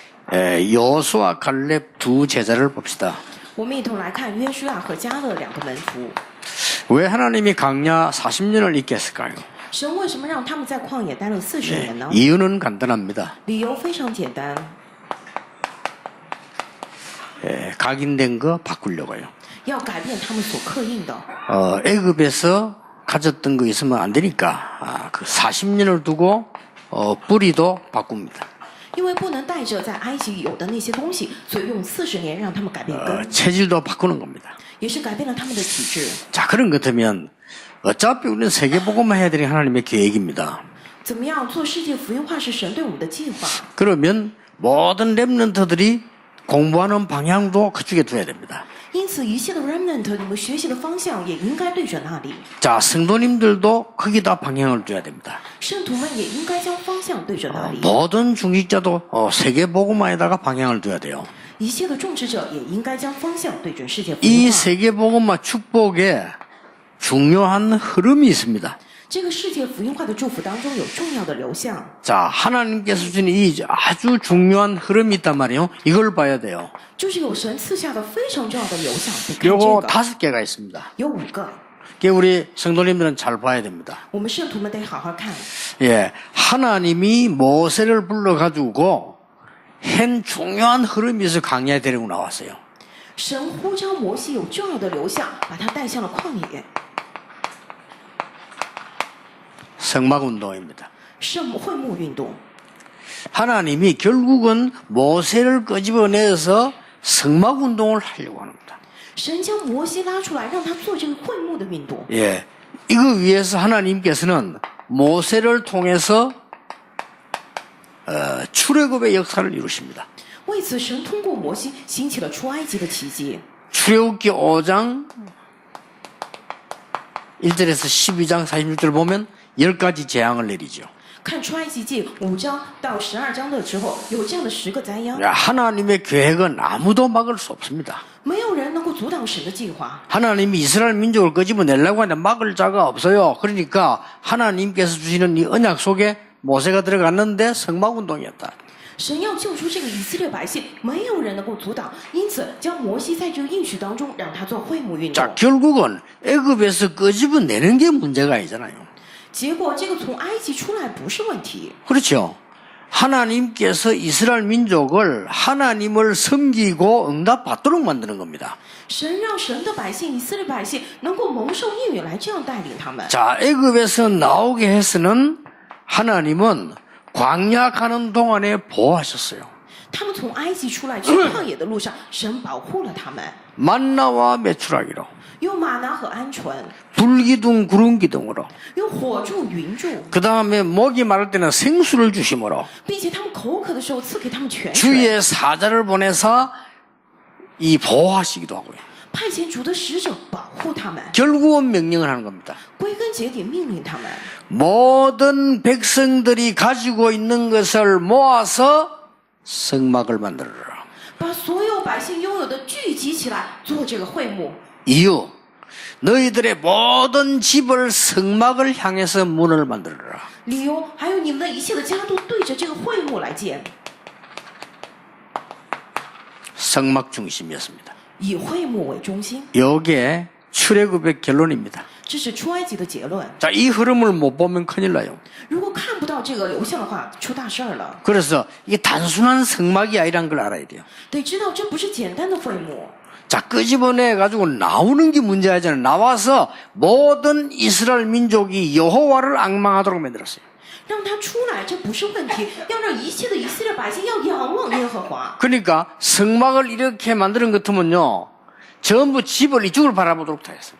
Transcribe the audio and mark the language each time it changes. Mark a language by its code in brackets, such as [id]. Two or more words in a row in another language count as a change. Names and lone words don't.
[ko] 여호수아 갈렙 두 제자를 봅시다. [zh] 我们一同来看约书亚和迦勒两个门徒。 [ko] 왜 하나님이 광야 40년을 있게 했을까요? [zh] 神为什么让他们在旷野待了40年呢？ [ko] 이유는 간단합니다. [zh] 理由非常简单， [ko] 각인된 거 바꾸려고요. [zh] 要改变他们所刻印的。 [ko] 애굽에서 가졌던 거 있으면 안 되니까 그 40년을 두고 뿌리도 바꿉니다. [zh] 因为不能带着在埃及有的那些东西，所以用40年让他们改变根， [ko] 체질도 바꾸는 겁니다. [zh] 也是改变了他们的体质。 [ko] 자, 그런 것 같으면 어차피 우리는 세계복음만 해야 되는 하나님의 계획입니다. [zh] 怎么样做世界福音化是神对我们的计划？ [ko] 그러면 모든 렘넌트들이 공부하는 방향도 그쪽에 둬야 됩니다. [zh] 因此，一切的 remnant， 你们学习的方向也应该对准那里。 [ko] 자, 성도님들도 거기다 방향을 둬야 됩니다. [zh] 圣徒们也应该将方向对准那里。 [ko] 모든 중직자도 세계복음화에다가 방향을 둬야 돼요. [zh] 一切的种植者也应该将方向对准世界福 이 音化。 [ko] 세계복음화 축복에 중요한 흐름이 있습니다. [zh] 这个世界福音化的祝福当中有重要的流向， [ko] 자, 하나님께서 주신 이 아주 중요한 흐름이 있단 말이에요. 이걸 봐야 돼요. [zh] 就是有神赐下的非常重要的流向。得看 [ko] 요거 [zh] 这个， [ko] 5개가 있습니다. [zh] 有5个， [ko] 그게 우리 성도님들은 잘 봐야 됩니다. [zh] 我们圣徒们得好好看。 [ko] 예, 하나님이 모세를 불러가지고 한 중요한 흐름이 있어 강야에 데리고 나왔어요. [zh] 神呼召摩西有重要的流向，把他带向了旷野。 [ko] 성막운동입니다. [zh] 圣会幕运动， [ko] 하나님이 결국은 모세를 끄집어내서 성막운동을 하려고 합니다. [zh] 神将摩西拉出来，让他做这个会幕的运动。 [ko] 예, 이거 위해서 하나님께서는 모세를 통해서 출애굽의 역사를 이루십니다. [zh] 为此，神通过摩西兴起了出埃及的奇迹。 [ko] 출애굽기 5장 1절에서 12장 46절 보면 10가지 재앙을 내리죠. [zh] 看出埃及记5章到12章的时候，有这样的10个灾殃， [ko] 하나님의 계획은 아무도 막을 수 없습니다. [zh] 没有人能够阻挡神的计划。 [ko] 하나님이 이스라엘 민족을 끄집어내려고 하는데 막을 자가 없어요. 그러니까 하나님께서 주시는 이 언약 속에 모세가 들어갔는데 성막운동이었다. [zh] 神要救出这个以色列百姓，没有人能够阻挡，因此将摩西在这个应许当中，让他做会幕运动 [ko] 자, 。 결국은 애굽에서 끄집어내는 게 문제가 아니잖아요. [zh] 结果这个从埃及出来不是问题， [ko] 그렇죠. 하나님께서 이스라엘 민족을 하나님을 섬기고 응답받도록 만드는 겁니다. [zh] 神让神的百姓以色列百姓能够蒙受应允来这样带领他们。 [ko] 자, 애굽에서 나오게 해서는 하나님은 광야 가는 동안에 보호하셨어요. [zh] 他们从埃及出来去旷野的路上，神保护了他们， [ko] 만나와 메추라기로 [zh] 用玛拿和鹌鹑， [ko] 불기둥 구름기둥으로 [zh] 用火柱、云柱， [ko] 그 다음에 목이 마를 때는 생수를 주심으로 [zh] 并且他们口渴的时候赐给他们泉水， [ko] 주의 사자를 보내서 이 보호하시기도 하고요. [zh] 派遣主的使者保护他们， [ko] 결국은 명령을 하는 겁니다. [zh] 归根结底命令他们， [ko] 모든 백성들이 가지고 있는 것을 모아서 성막을 만들어라. [zh] 把所有百姓拥有的聚集起来做这个会幕。 [ko] 이유, 너희들의 모든 집을 성막을 향해서 문을 만들어라. [zh] 理由还有你们的一切的家都对着这个会幕来建， [ko] 성막 중심이었습니다. [zh] 以会幕为中心， [ko] 이게 출애굽의 결론입니다. [zh] 这是出埃及的结论。 [ko] 자, 이 흐름을 못 보면 큰일 나요. [zh] 如果看不到这个流向的话，出大事儿了。 [ko] 그래서 이게 단순한 성막이 아니란 걸 알아야 돼요. [zh] 得知道这不是简单的会幕， [ko] 자, 끄집어내 가지고 나오는 게 문제잖아요. 나와서 모든 이스라엘 민족이 여호와를 앙망하도록 만들었어요. [zh] 让他出来这不是问题，要让一切的以色列百姓要仰望耶和华。 [ko] 그러니까 성막을 이렇게 만드는 것 같으면요, 전부 집을 이쪽을 바라보도록 다 했어요.